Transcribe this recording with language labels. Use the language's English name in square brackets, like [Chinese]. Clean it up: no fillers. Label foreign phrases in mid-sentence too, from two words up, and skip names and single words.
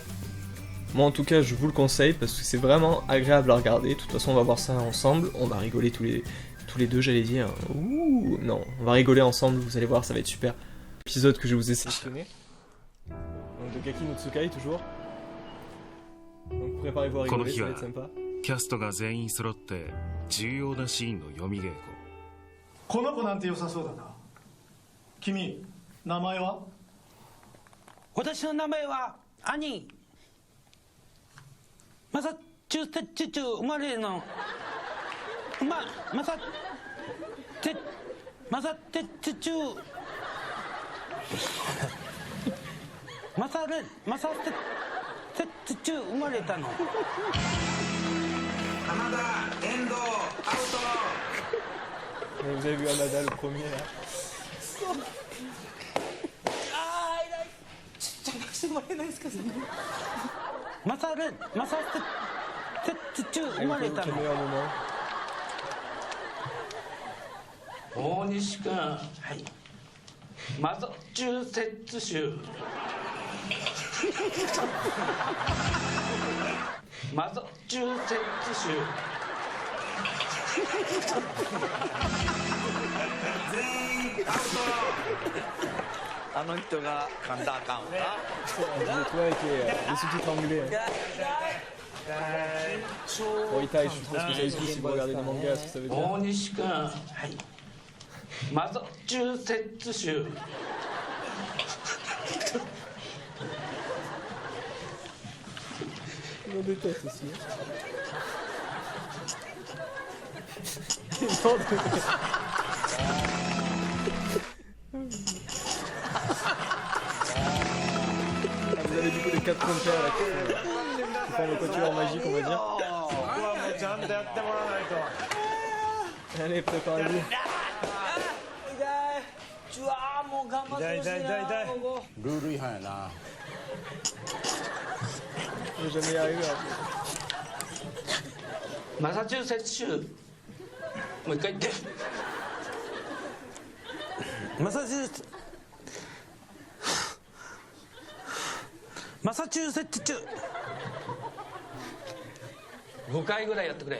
[French] Moi, en tout cas, je vous le conseille parce que c'est vraiment agréable à regarder. De toute façon, on va voir ça ensemble. On va rigoler tous les deux, j'allais dire. Ouh, non, on va rigoler ensemble, vous allez voir, ça va être super. Épisode que je vous ai sélectionné. Donc de Gaki no Tsukai, toujours. Donc préparez-vous à rigoler, ça va être sympa. [Japanese] キャストが全員揃って重要なシーンの読み稽古。この子なんて良さそうだな。君、名前は？私の名前は兄。マサチューセッツ州生まれのマサテッツ州マサテッツ州生まれたの。浜田、遠藤、アウト。 [French] Vous avez vu Hamada le premier là. [Japanese] ちゃんとしてもらえないですか？マサテッツ州生まれたの。大西君、はい。マサチューセッツ州。マサチューセッツ州。全員アウト。あの人が噛んだらあかんわ。 [French] J'ai trouvé avec les sous-titres anglais. Bon, Itai, je suppose que vous avez vu si vous regardez les mangas ce que ça veut dire. [Japanese] 大西君、はい。マサチューセッツ州。 [French] On déteste aussi. Vous avez du coup les 4 compères là qui font le quatuor magique, on va dire. Allez, préparez-vous. Je vais jamais y arriver après. [Japanese] マサチューセッツ州。もう一回言って。マサチューセッツ州。 5回ぐらいやってくれ。